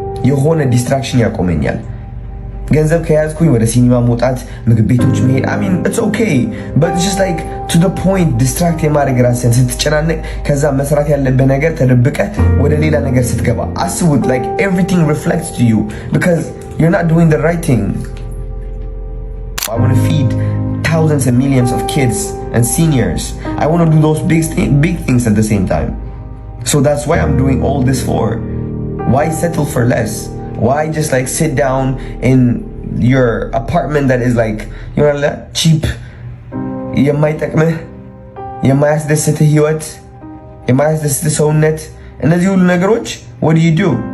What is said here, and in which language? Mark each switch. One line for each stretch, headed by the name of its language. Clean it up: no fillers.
Amharic: የሆነ ዲስትራክሽን ያቆመኛል። ገንዘብ ከያዝኩኝ ወደ ሲኒማ መውጣት፣ ምግብ ቤቶች መሄድ
English: አሚን ኢትስ ኦኬ በት ጀስት ላይክ ቱ ዘ ፖይንት ዲስትራክት
Amharic: የማድረግ ራስን ስትጨናነቅ፣ ከዛ መስራት ያለብህ ነገር ተደብቀ ወደ ሌላ ነገር ስትገባ አስቡት።
English: ላይክ ኤቭሪቲንግ ሪፍሌክትስ ቱ ዩ ቢካዝ ዩ አር ኖት ዱዊንግ ዘ ራይት ቲንግ። I want to feed thousands and millions of kids and seniors. I want to do those big things at the same time. So that's why I'm doing all this for. Why settle for less? Why just like sit down in your apartment that is like, you know, cheap?
Amharic: የማይጠቅምህ የማያስደስትህ ህይወት የማያስደስትህ ሰውነት እነዚህ ሁሉ ነገሮች
English: what do?